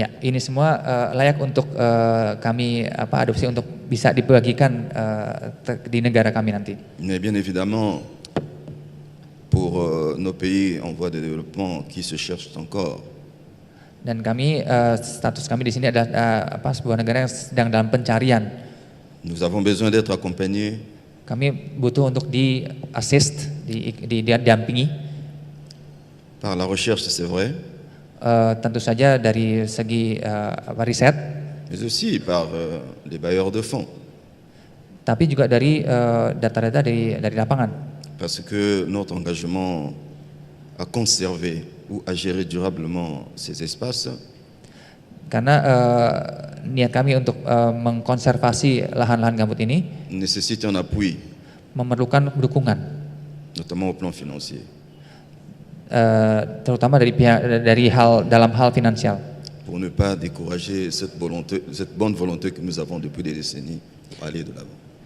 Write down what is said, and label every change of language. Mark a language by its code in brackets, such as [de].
[id] Ya, ini semua layak untuk kami adopsi untuk bisa dibagikan di negara kami nanti. [fr] Mais bien évidemment, pour nos pays en voie de développement qui se cherchent encore, [id] Dan kami status kami di sini adalah sebuah negara yang sedang dalam pencarian. [fr] nous avons besoin d'être accompagnés [id] Kami butuh untuk di-assist, didampingi. [fr] par la recherche, c'est vrai, [id] Tentu saja dari segi riset, [fr] mais aussi par les bailleurs de fonds, [id] tapi juga dari data-data dari lapangan. [fr] parce que notre engagement à conserver ou à gérer durablement ces espaces [id] Karena niat kami untuk mengkonservasi lahan-lahan gambut ini [fr] nécessite un appui, [id] memerlukan dukungan, [fr] notamment au plan financier. [id] terutama dalam hal finansial. [fr] Pour ne pas décourager cette bonne volonté que nous avons depuis des décennies pour aller de l'avant.